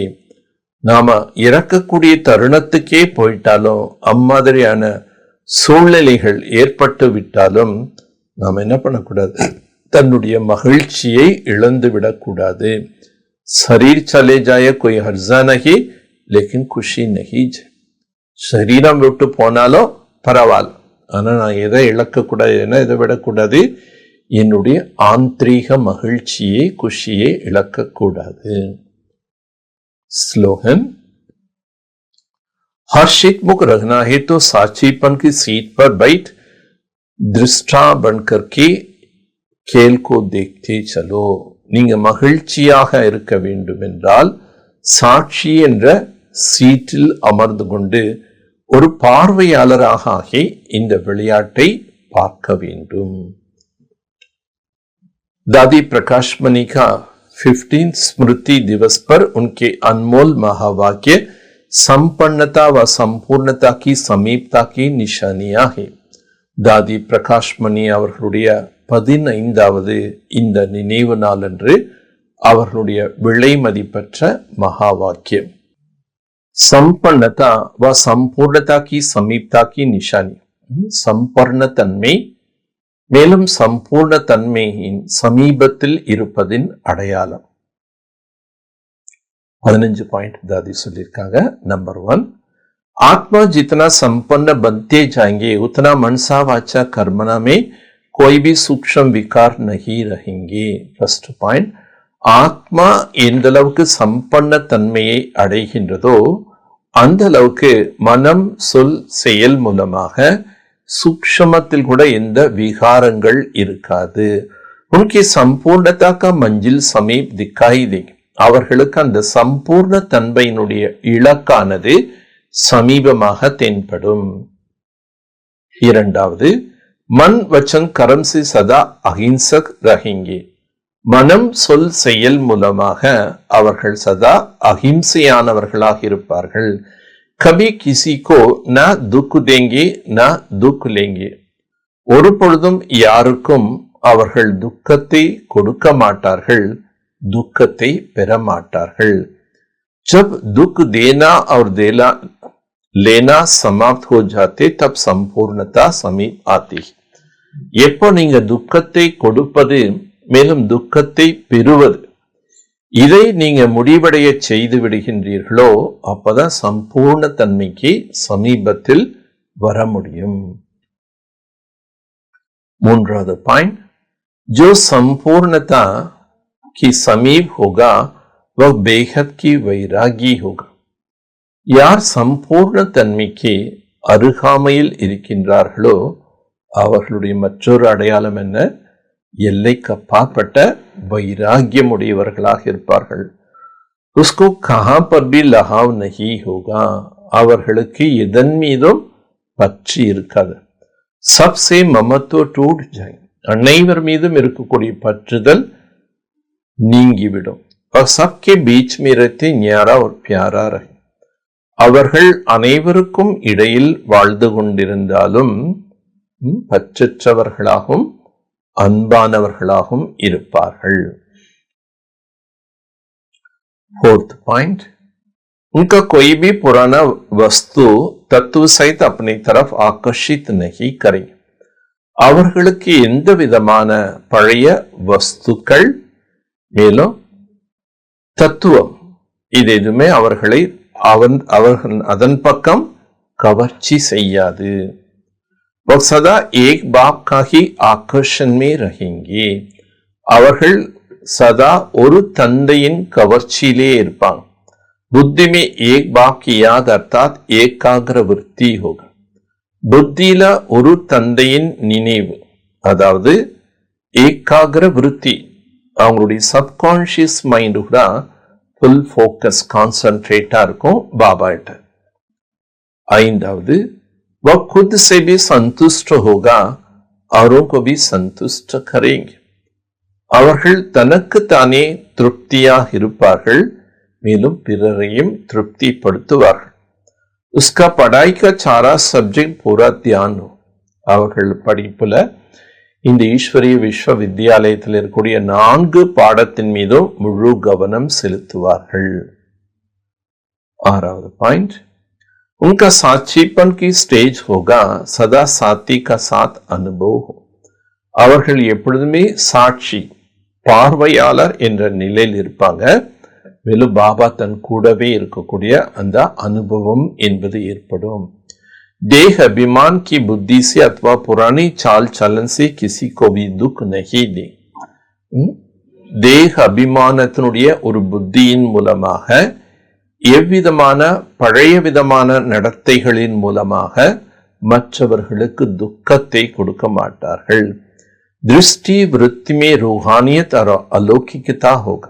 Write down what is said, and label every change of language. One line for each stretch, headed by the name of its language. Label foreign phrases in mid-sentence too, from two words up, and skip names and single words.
Tamil: நாம இறக்கக்கூடிய தருணத்துக்கே போயிட்டாலும் அம்மாதிரியான சூழ்நிலைகள் ஏற்பட்டு விட்டாலும் நாம் என்ன பண்ணக்கூடாது, தன்னுடைய மகிழ்ச்சியை இழந்து விடக்கூடாது.
Hindi: शरीर चले जाए कोई हर्जा नहीं लेकिन खुशी नहीं.
Tamil: சரீரம் விட்டு போனாலும் பரவாயில்ல, ஆனா நான் எதை இழக்கக்கூடாது, எதை விடக்கூடாது, என்னுடைய ஆந்திரீக மகிழ்ச்சியை குஷியை இழக்கக்கூடாது.
Hindi: स्लोगन, हर्षित मुख रखना है तो साचीपन की सीट पर बैठ दृष्टा बनकर के खेल को देखते चलो.
Tamil: நீங்க மகிழ்ச்சியாக இருக்க வேண்டும் என்றால் சாட்சி என்ற சீட்டில் அமர்ந்து கொண்டு ஒரு பார்வையாளராக ஆகி இந்த விளையாட்டை பார்க்க வேண்டும்.
Hindi: दादी प्रकाश मणि का 15 स्मृति दिवस पर उनके अनमोल महावाक्य संपन्नता व संपूर्णता की समीपता की निशानियां है.
Tamil: दादी प्रकाश मणि அவர்களுடைய 15வது இந்த நினைவு நாளன்று அவர்களுடைய விலை மதிப்பற்ற மகா வாக்கியம்
Hindi: संपन्नता व संपूर्णता की समीपता की निशानी.
Tamil: சம்பூர்ண தன்மை மேலும் சம்பூர்ண தன்மையின் சமீபத்தில் இருப்பதின் அடையாளம். 15 பாயிண்ட் தாதி சொல்லியிருக்காங்க. நம்பர் 1,
Hindi: आत्मा जितना संपन्न बनते जाएंगे उतना मनसा वाचा कर्मणा में कोई भी सूक्ष्म विकार नहीं रहेंगे.
Tamil: फर्स्ट பாயிண்ட், ஆத்மா எந்த அளவுக்கு சம்பன்ன தன்மையை அடைகின்றதோ அந்த அளவுக்கு மனம் சொல் செயல் மூலமாக सूक्ष्मத்தில் கூட எந்த விகாரங்கள் இருக்காது.
Hindi: उनकी संपूर्णता का मंजिल समीप दिखाई देगी.
Tamil: அவர்களுக்கு அந்த சம்பூர்ண தன்மையினுடைய இலக்கானது சமீபமாக தென்படும். இரண்டாவது,
Hindi: मन वचन कर्म से सदा अहिंसक रहेंगे.
Tamil: மனம் சொல் செயல் மூலமாக அவர்கள் சதா அஹிம்சையானவர்களாக இருப்பார்கள்.
Hindi: कभी किसी को न दुख देंगे न दुख लेंगे.
Tamil: ஒரு பொழுதும் யாருக்கும் அவர்கள் துக்கத்தை கொடுக்க மாட்டார்கள், துக்கத்தை பெற மாட்டார்கள்.
Hindi: जब दुख देना और लेना समाप्त हो जाते तब संपूर्णता समीप आती.
Tamil: எப்போ நீங்க துக்கத்தை கொடுப்பது மேலும் துக்கத்தை பெறுவது இதை நீங்க முடிவடைய செய்து விடுகின்றீர்களோ அப்பதான் சம்பூர்ண தன்மைக்கு சமீபத்தில் வர முடியும். மூன்றாவது பாயிண்ட்,
Hindi: जो संपूर्णता की समीप होगा वह बेहद की वैरागी होगा.
Tamil: யார் சம்பூர்ண தன்மைக்கு அருகாமையில் இருக்கின்றார்களோ அவர்களுடைய மற்றொரு அடையாளம் என்ன? எல்லைக்கு அப்பாற்பட்ட வைராகியம் உடையவர்களாக இருப்பார்கள்.
Hindi: उसको कहां पर भी लगाव नहीं होगा.
Tamil: அவர்களுக்கு எதன் மீதும் பற்றி இருக்காது.
Hindi: सबसे ममत्व टूट जाए.
Tamil: அனைவர் மீதும் இருக்கக்கூடிய பற்றுதல் நீங்கிவிடும்.
Hindi: और सबके बीच में रहते न्यारा और प्यारा रहे.
Tamil: அவர்கள் அனைவருக்கும் இடையில் வாழ்ந்து கொண்டிருந்தாலும் பற்றற்றவர்களாகவும் அன்பானவர்களாகவும் இருப்பார்கள்.
English: fourth point,
Hindi: उनका कोई भी पुराना वस्तु तत्व सहित अपनी तरफ आकर्षित नहीं करे.
Tamil: அவர்களுக்கு எந்த விதமான பழைய வஸ்துக்கள் மேலும் தத்துவம் இது எதுவுமே அவர்களை அவர்கள் அதன் பக்கம் கவர்ச்சி செய்யாது.
Hindi: वह सदा एक बाप का ही आकर्षण में रहेंगे.
Tamil: அவர்கள் சதா ஒரு தந்தையின் கவர்ச்சியிலே இருப்பாங்க.
Hindi: बुद्धि में एक बाप की याद अर्थात एकाग्र वृत्ति होगा.
Tamil: புத்தியில ஒரு தந்தையின் நினைவு, அதாவது ஏகாகிர விருத்தி, அவங்களுடைய
English: subconscious mind
Tamil: கூட
English: full focus concentrated
Tamil: இருக்கும் பாபாட்ட. ஐந்தாவது,
Hindi: वह खुद से भी संतुष्ट होगा औरों को भी संतुष्ट करेंगे.
Tamil: அவர்கள் தனக்கு தானே திருப்தியாக இருப்பார்கள் மேலும் பிறரையும் திருப்திப்படுத்துவார்கள்.
Hindi: उसका पढ़ाई का सारा सब्जेक्ट पूरा ध्यान हो.
Tamil: அவர்கள் படிப்புல இந்த ஈஸ்வரிய விஸ்வவித்யாலயத்தில் இருக்கக்கூடிய 4 பாடத்தின் மீதும் முழு கவனம் செலுத்துவார்கள். ஆறாவது பாயிண்ட்,
Hindi: उनका साचीपन की स्टेज होगा सदा साथी का साथ अनुभव हो.
Tamil: அவர்கள் எப்பொழுதுமே சாட்சி, பார்வையாளர் என்ற நிலையில் இருப்பாங்க. மேலும் பாபா தன் கூடவே இருக்கக்கூடிய அந்த அனுபவம் என்பது ஏற்படும்.
Hindi: देह अभिमान की बुद्धि से अथवा पुरानी चाल चलन से किसी को भी दुख नहीं दे.
Tamil: தேக அபிமானத்தினுடைய ஒரு புத்தியின் மூலமாக எவ்விதமான பழைய விதமான நடத்தைகளின் மூலமாக மற்றவர்களுக்கு துக்கத்தை கொடுக்க மாட்டார்கள்.
Hindi: दृष्टि वृत्ति में रूहानियत अलौकिकता होगा.